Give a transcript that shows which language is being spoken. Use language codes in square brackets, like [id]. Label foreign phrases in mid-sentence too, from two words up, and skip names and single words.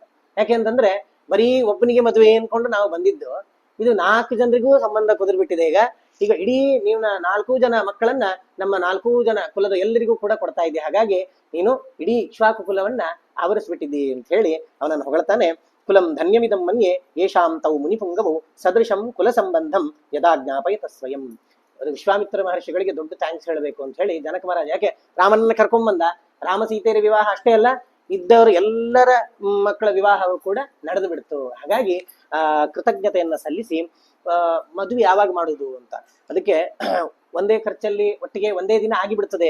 [kn] ಯಾಕೆಂತಂದ್ರೆ ಬರೀ ಒಬ್ಬನಿಗೆ ಮದುವೆ ಅನ್ಕೊಂಡು ನಾವು ಬಂದಿದ್ದು, ಇದು 4 ಜನರಿಗೂ ಸಂಬಂಧ ಕುದುರ್ಬಿಟ್ಟಿದೆ. ಈಗ ಇಡೀ ನೀವು 4 ಜನ ಮಕ್ಕಳನ್ನ ನಮ್ಮ 4 ಜನ ಕುಲದ ಎಲ್ಲರಿಗೂ ಕೂಡ ಕೊಡ್ತಾ ಇದ್ದೆ. ಹಾಗಾಗಿ ನೀನು ಇಡೀ ಇಕ್ಷ್ವಾಕು ಕುಲವನ್ನ ಆವರಿಸ್ಬಿಟ್ಟಿದ್ದಿ ಅಂತ ಹೇಳಿ ಅವನನ್ನು ಹೊಗಳ್ತಾನೆ. [sa] ಕುಲಂ ಧನ್ಯಮಿದಂ ಮನ್ಯೆ ಯೇಷಾಂ ತೌ ಮುನಿಪುಂಗವು ಸದೃಶಂ ಕುಲ ಸಂಬಂಧಂ ಯದಾ ಜ್ಞಾಪಯತ ಸ್ವಯಂ. [kn] ವಿಶ್ವಾಮಿತ್ರ ಮಹರ್ಷಿಗಳಿಗೆ ದೊಡ್ಡ ಥ್ಯಾಂಕ್ಸ್ ಹೇಳಬೇಕು ಅಂತ ಹೇಳಿ ಜನಕ ಮಹಾರಾಜ, ಯಾಕೆ ರಾಮನನ್ನ ಕರ್ಕೊಂಡ್ಬಂದ. ರಾಮ ಸೀತೆಯರ ವಿವಾಹ ಅಷ್ಟೇ ಅಲ್ಲ, ಇದ್ದವರು ಎಲ್ಲರ ಮಕ್ಕಳ ವಿವಾಹವು ಕೂಡ ನಡೆದು ಬಿಡ್ತು. ಹಾಗಾಗಿ ಕೃತಜ್ಞತೆಯನ್ನ ಸಲ್ಲಿಸಿ ಮದುವೆ ಯಾವಾಗ ಮಾಡುದು ಅಂತ, ಅದಕ್ಕೆ ಒಂದೇ ಖರ್ಚಲ್ಲಿ ಒಟ್ಟಿಗೆ ಒಂದೇ ದಿನ ಆಗಿಬಿಡ್ತದೆ.